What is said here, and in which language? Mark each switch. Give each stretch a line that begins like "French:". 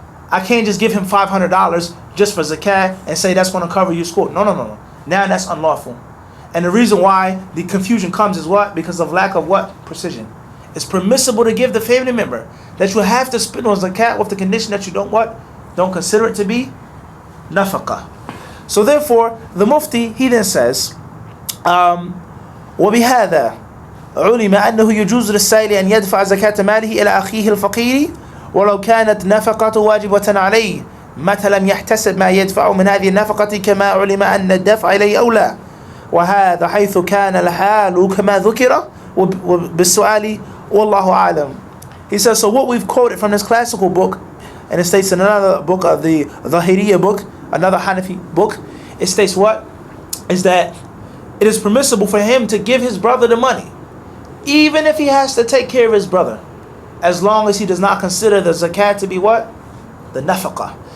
English: I can't just give him $500 just for zakat and say that's going to cover your school. No. Now that's unlawful. And the reason why the confusion comes is what? Because of lack of what? Precision. It's permissible to give the family member that you have to spend on zakat with the condition that you don't what? Don't consider it to be nafaqah. So therefore, the mufti, he then says,
Arabic: وبهذا علم أنه يجوز للسائل أن يدفع زكاة ماله إلى أخيه الفقير ولو كانت نفقة واجبة عليه متى لم يحتسب ما يدفع من هذه النفقة كما علم أن الدفع إليه أولى وهذا حيث كان الحال كما ذكر بالسؤال والله أعلم.
English: He says, so what we've quoted from this classical book, and it states in another book of the Zahiriyya book, another Hanafi book, it states what? Is that it is permissible for him to give his brother the money, even if he has to take care of his brother, as long as he does not consider the zakat to be what? The nafaqah.